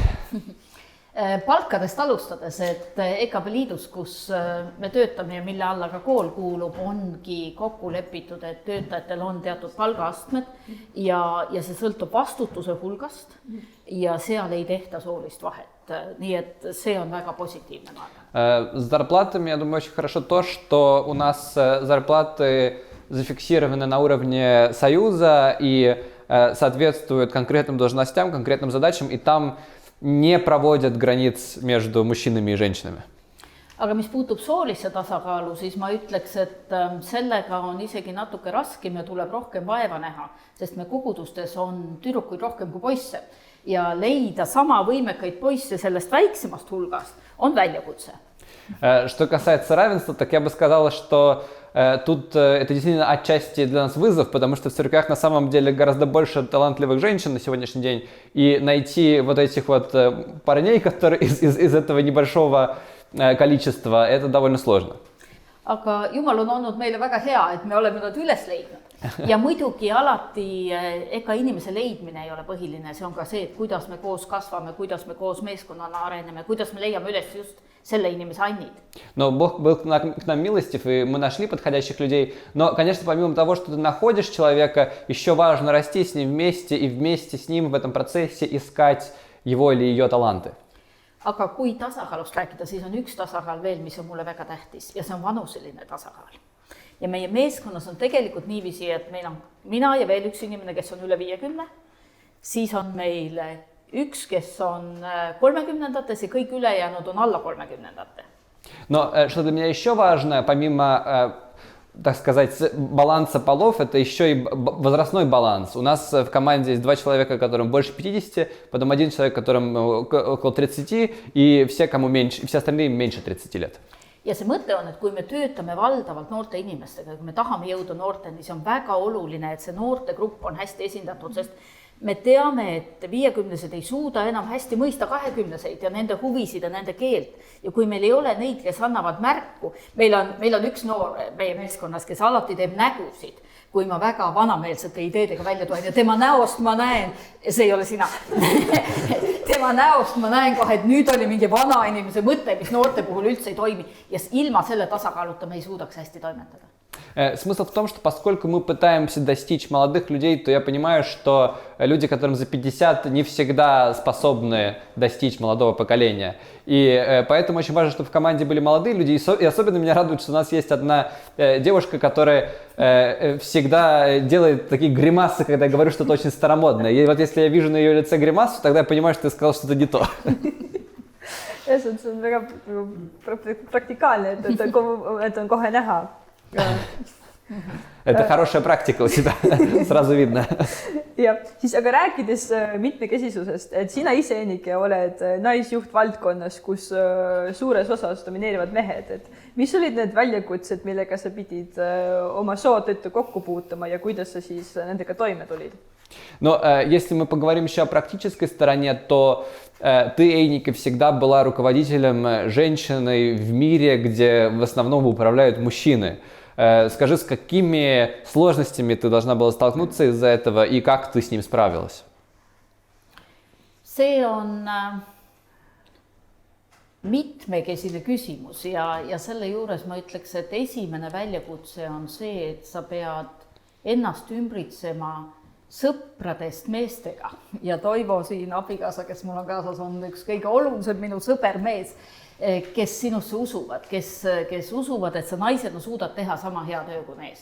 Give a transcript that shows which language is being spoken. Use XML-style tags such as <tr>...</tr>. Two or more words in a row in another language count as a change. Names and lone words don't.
<et>Palkadest alustades, et EKP liidus, kus me töötame ja mille alla ka kool kuulub, ongi kokku lepitud, et töötajatel on teatud palgaastmed ja see sõltub vastutuse hulgast ja seal ei tehta soolist vahet. Nii et see on väga positiivne, ma arvan.</et> <ru>С зарплатами, я думаю, очень хорошо то, что у нас зарплаты зафиксированы на уровне Союза и соответствуют конкретным должностям, конкретным задачам, и там не проводят границ между мужчинами и женщинами.</ru> <et>Aga mis puutub soolisse tasakaalu, siis ma ütleks, et sellega on isegi natuke raskem ja tuleb rohkem vaeva näha, sest me kogudustes on tüdrukuid rohkem kui poisse ja leida sama võimekaid poisse sellest väiksemast hulgast on väljakutse.</et> <ru>Что касается равенства, так я бы сказала, что тут это действительно отчасти для нас вызов, потому что в церквях на самом деле гораздо больше талантливых женщин на сегодняшний день, и найти вот этих вот парней, которые из этого небольшого количества, это довольно сложно.</ru> <et>Aga Jumal on olnud meile väga hea, et me oleme nad üles leidnud. Ja muidugi alati ega inimese leidmine ei ole põhiline, see on ka see, et kuidas me koos kasvame, kuidas me koos meeskonnana areneme, kuidas me leiame üles just selle inimese annid.</et> <ru>Но Бог был к нам милостив, и мы нашли подходящих людей. Но, конечно, помимо того, что ты находишь человека, еще важно расти с ним вместе и вместе с ним в этом процессе искать его или ее таланты.</ru> <et>Aga kui tasakaalust rääkida, siis on üks tasakaal veel, mis on mulle väga tähtis ja see on vanuseline tasakaal. Ja meie meeskonnas on tegelikult niiviisi, et meil on mina ja veel üks inimene, kes on üle 50, siis on meil üks, kes on 30-ndates ja kõik ülejäänud on alla 30-ndate.</et> <ru>Но что для меня еще важно, помимо, так сказать, баланса полов, это еще и возрастной баланс. У нас в команде есть 2 человека, которым больше 50, потом 1 человек, которым около 30, и все, кому меньше, все остальные меньше 30 лет.</ru> <et>Ja see mõte on, et kui me töötame valdavalt noorte inimestega, kui me tahame jõuda noorteni, siis on väga oluline, et see noortegrupp on hästi esindatud, sest me teame, et 50-sed ei suuda enam hästi mõista 20-seid ja nende huvisid ja nende keelt. Ja kui meil ei ole neid, kes annavad märku, meil on üks noor meie meeskonnas, kes alati teeb nägusid, kui ma väga vanameelsete ideedega välja tulen ja tema näost ma näen, see ei ole sina, tema näost ma näen kohe, et nüüd oli mingi vana inimese mõte, mis noorte puhul üldse ei toimi ja ilma selle tasakaaluta me ei suudaks hästi toimetada.</et> <ru>Смысл в том, что поскольку мы пытаемся достичь молодых людей, то я понимаю, что люди, которым за 50, не всегда способны достичь молодого поколения. И поэтому очень важно, чтобы в команде были молодые люди. И особенно меня радует, что у нас есть одна девушка, которая всегда делает такие гримасы, когда я говорю что-то очень старомодное. И вот если я вижу на ее лице гримасу, тогда я понимаю, что ты сказал что-то не то.</ru> <et>See on väga praktikaalne, et on kohe näha.</et> <ru>Это хорошая практика у тебя, сразу видно.</ru> <et>Ja siis aga rääkides mitmekesisusest, et sina ise, Ennike, oled naisjuht valdkonnas, kus suures osas domineerivad mehed. Et mis olid need väljakutsed, millega sa pidid oma soo tõttu kokku puutuma ja kuidas sa siis nendega toime tulid?</et> <ru>Но если мы поговорим еще о практической стороне, то ты, Эйника, всегда была руководителем женщиной в мире, где в основном управляют мужчины. Скажи, с какими сложностями ты должна была столкнуться из-за этого и как ты с ним справилась?</ru> <et>See on mitmekesine küsimus ja selle juures ma ütleks, et esimene väljakutse on see, et sa pead ennast ümbritsema sõpradest meestega ja Toivo siin abikaasa, kes mul on kaasas, on üks kõige olulisem minu sõbermees, kes sinusse usuvad, kes usuvad, et sa naisena suudad teha sama hea töö kui mees.</et>